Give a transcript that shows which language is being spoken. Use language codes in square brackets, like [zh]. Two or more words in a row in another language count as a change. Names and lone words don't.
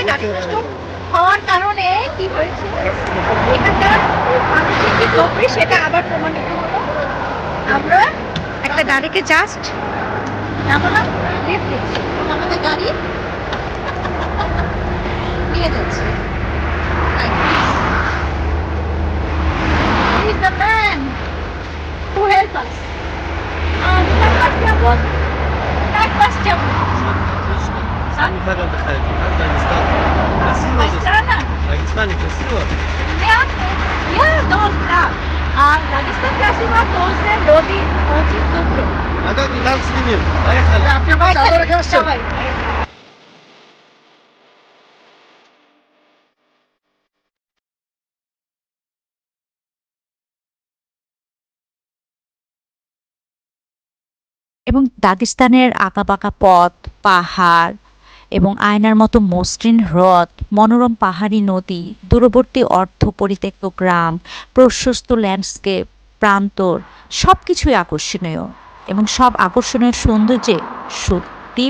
[bn] গাড়ি নষ্ট হওয়ার কারণে কি হয়েছে, এখানকার মানুষের যে গল্প সেটা আবার প্রমাণিত হলো। আমরা একটা গাড়িকে জাস্ট নামালাম, লিফট দিচ্ছি, আমাদের গাড়ি নিয়ে যাচ্ছে। [en] He is the man who helped us. [ru] Дагестане красиво. Дагестан красиво, тоже люди очень добрые. А как мы там снимем? Поехали. Давай. [bn] এবং দাগেস্তানের আঁকাবাঁকা পথ, পাহাড় এবং আয়নার মতো মসৃণ হ্রদ, মনোরম পাহাড়ি নদী, দূরবর্তী অর্ধ পরিত্যক্ত গ্রাম, প্রশস্ত ল্যান্ডস্কেপ, প্রান্তর, সব কিছুই আকর্ষণীয় এবং সব আকর্ষণীয় সৌন্দর্যে সত্যি বিস্ময়কর।